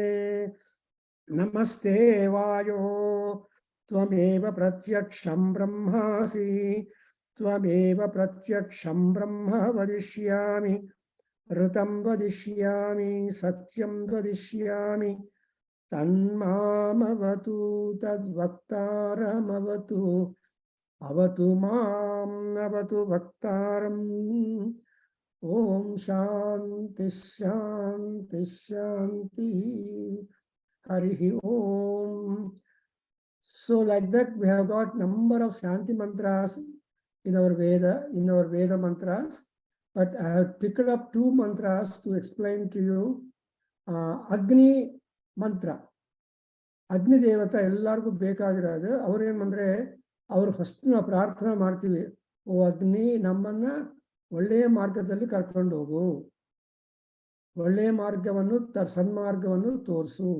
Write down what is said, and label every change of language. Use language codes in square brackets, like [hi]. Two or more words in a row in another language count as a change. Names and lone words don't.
[sa] ನಮಸ್ತೆ ವಾಯೋ ತ್ವಮೇವ ಪ್ರತ್ಯಕ್ಷಂ ಬ್ರಹ್ಮಾಸಿ ತ್ವಮೇವ ಪ್ರತ್ಯಕ್ಷಂ ಬ್ರಹ್ಮ ವದಿಷ್ಯಾಮಿ. ಋತಂ ವದಿಷ್ಯಾಮಿ ಸತ್ಯಂ ವದಿಷ್ಯಾಮಿ. ತನ್ಮಾಮವತು ತದ್ವಕ್ತಾರಮವತು. ಅವತು ಮಾಂ ಅವತು ವಕ್ತಾರಂ. ಓಂ ಶಾಂತಿ ಶಾಂತಿ ಶಾಂತಿ. हरिः ओम्. [en] So like that we have got number of Shanti mantras in our Veda mantras, but I have picked up 2 mantras to explain to you. [kn] Agni mantra. Agni Devata ಎಲ್ಲರಿಗೂ ಬೇಕಾಗಿರೋದು. ಅವ್ರೇನಂದ್ರೆ ಅವರು ಫಸ್ಟ್ ನಾವು ಪ್ರಾರ್ಥನೆ ಮಾಡ್ತೀವಿ, ಓ ಅಗ್ನಿ ನಮ್ಮನ್ನ ಒಳ್ಳೆಯ ಮಾರ್ಗದಲ್ಲಿ ಕರ್ಕೊಂಡು ಹೋಗು, ಒಳ್ಳೆಯ ಮಾರ್ಗವನ್ನು ಸನ್ಮಾರ್ಗವನ್ನು ತೋರಿಸು.